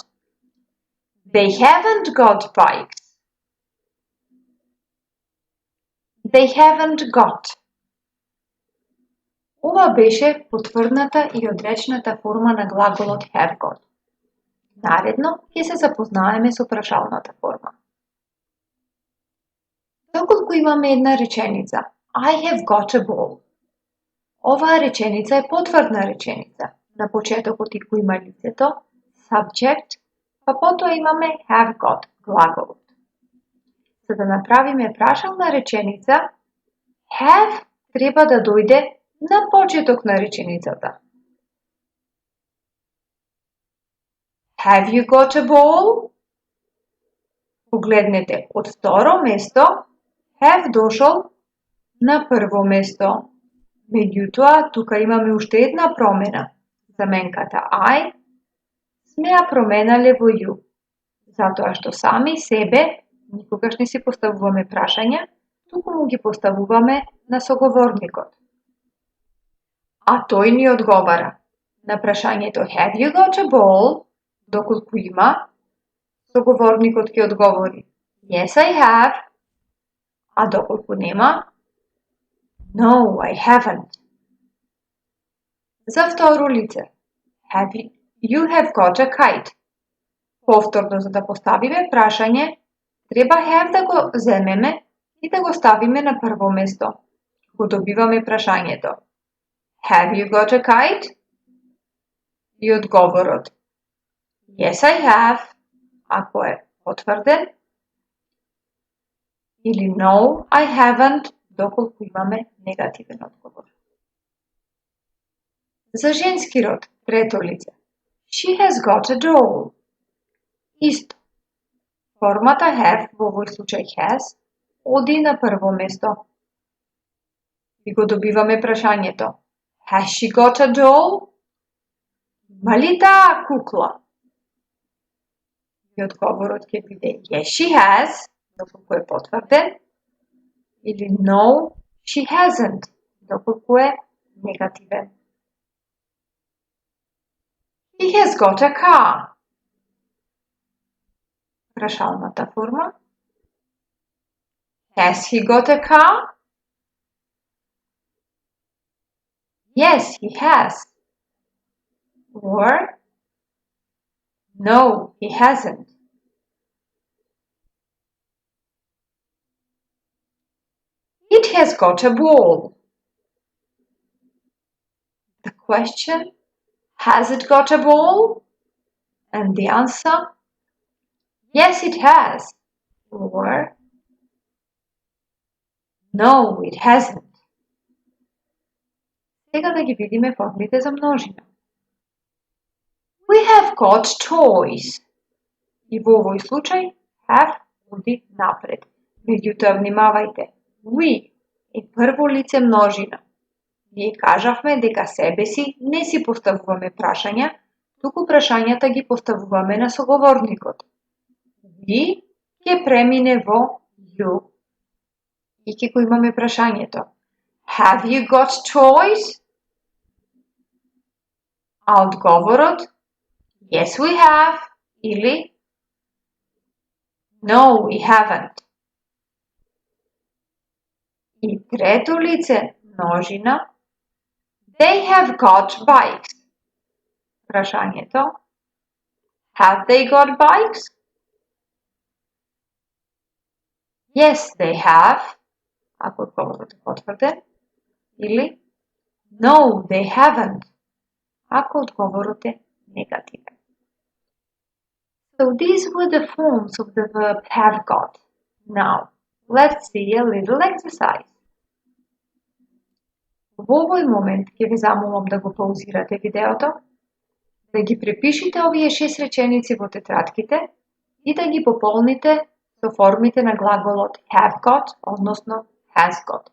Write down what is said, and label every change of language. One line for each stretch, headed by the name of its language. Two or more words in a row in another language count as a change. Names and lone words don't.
English: They haven't got bikes. They haven't got.
Macedonian: Ова беше потврдната и одречната форма на глаголот
English: have got.
Macedonian: Наредно ќе се запознаеме со прашалната форма. Доколку имаме една реченица
English: I have got a ball.
Macedonian: Оваа реченица е потврдна реченица. На почетокот и го има лицето, subject, па потоа имаме
English: have got,
Macedonian: глаголот. За да направиме прашална реченица, have треба да дојде на почеток на реченицата.
English: Have you got a ball?
Macedonian: Погледнете, од второ место have дошол на прво место. Меѓутоа, тука имаме уште една промена. Заменката I сме ја променале во you. Затоа што сами себе никогаш не си поставуваме прашања, туку ги поставуваме на соговорникот. А тој ни одговара. На прашањето
English: Have you got a ball?
Macedonian: Доколку има, соговорникот ќе одговори
English: Yes, I have.
Macedonian: А доколку нема,
English: No, I haven't.
Macedonian: За второ лице.
English: You have got a kite.
Macedonian: Повторно, за да поставиме прашање, треба have да го земеме и да го ставиме на прво место. Го добиваме прашањето.
English: Have you got a kite?
Macedonian: И одговорот.
English: Yes, I have.
Macedonian: Ако е потврден. Или
English: No, I haven't.
Macedonian: Доколку имаме негативен одговор. За женски род, трето лице.
English: She has got a doll.
Macedonian: Исто. Формата have во овој случај has оди на прво место. И го добиваме прашањето.
English: Has she got a doll?
Macedonian: Има ли таа кукла? И одговорот ќе биде
English: Yes, she has.
Macedonian: Доколку е потврден. Или
English: No, she hasn't,
Macedonian: доколку е негативен.
English: He has got a car.
Macedonian: Прашалната форма.
English: Has he got a car? Yes, he has. Or No, he hasn't. It has got a ball. The question, has it got a ball? And the answer, yes, it has. Or, no, it hasn't.
Macedonian: Сега да ги видиме формите за множина.
English: We have got toys.
Macedonian: И во овој случај, have оди напред. Меѓутоа, внимавајте, we е прво лице множина. Ние кажавме дека себе си не си поставуваме прашања, туку прашањата ги поставуваме на соговорникот. We ќе премине во you. И ќе го имаме прашањето.
English: Have you got toys?
Macedonian: А одговорот
English: Yes, we have. Или No, we haven't.
Macedonian: И трето лице множина.
English: They have got bikes. Прашањето. Have they got bikes? Yes, they have.
Macedonian: Ако одговорот е потврден. Ili
English: no, they haven't,
Macedonian: ако одговорот е негативен.
English: So these were the forms of the verb have got. Now, let's see a little exercise.
Macedonian: Во овој момент ќе ве замолам да го паузирате видеото, да ги препишите овие 6 реченици во тетрадките и да ги пополните со формите на глаголот
English: have got,
Macedonian: односно
English: has got.